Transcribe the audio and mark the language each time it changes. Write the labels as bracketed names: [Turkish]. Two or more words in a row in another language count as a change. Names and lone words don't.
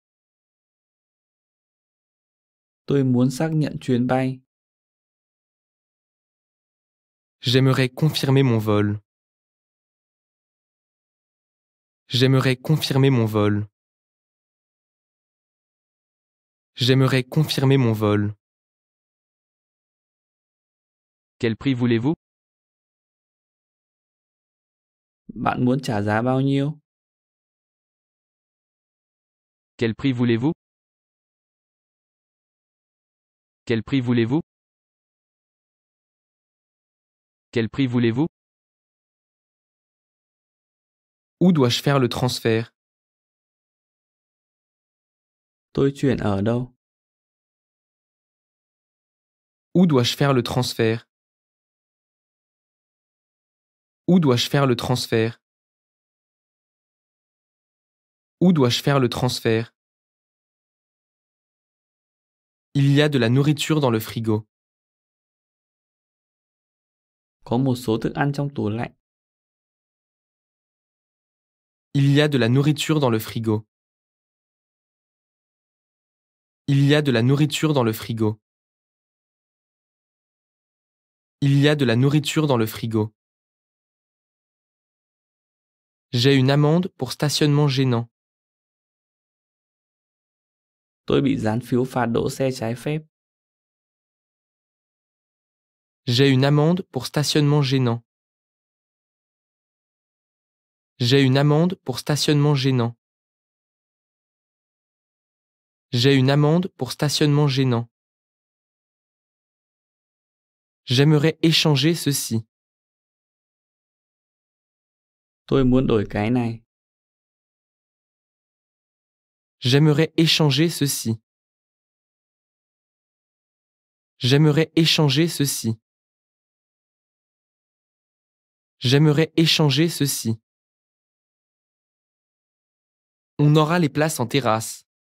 [Vietnamese] Tôi muốn xác nhận chuyến bay. [French] J'aimerais confirmer mon vol. J'aimerais confirmer mon vol. J'aimerais confirmer mon vol. Quel prix voulez-vous? [Vietnamese] Bạn muốn trả giá bao nhiêu? [French] Quel prix voulez-vous? Quel prix voulez-vous? Quel prix voulez-vous? Où dois-je faire le transfert? [Vietnamese] Tôi chuyển ở đâu? [French] Où dois-je faire le transfert? Où dois-je faire le transfert? Où dois-je faire le transfert? Il y a de la nourriture dans le frigo. [Vietnamese] Có một số thức ăn trong tủ lạnh. [French] Il y a de la nourriture dans le frigo. Il y a de la nourriture dans le frigo. Il y a de la nourriture dans le frigo. J'ai une amende pour stationnement gênant. [Vietnamese] Tôi bị dán phiếu phạt đỗ xe trái phép. [French] J'ai une amende pour stationnement gênant. J'ai une amende pour stationnement gênant. J'ai une amende pour stationnement gênant. J'aimerais échanger ceci. [Vietnamese] Tôi muốn đổi cái này. [French] J'aimerais échanger ceci. J'aimerais échanger ceci. J'aimerais échanger ceci. On aura les places en terrasse.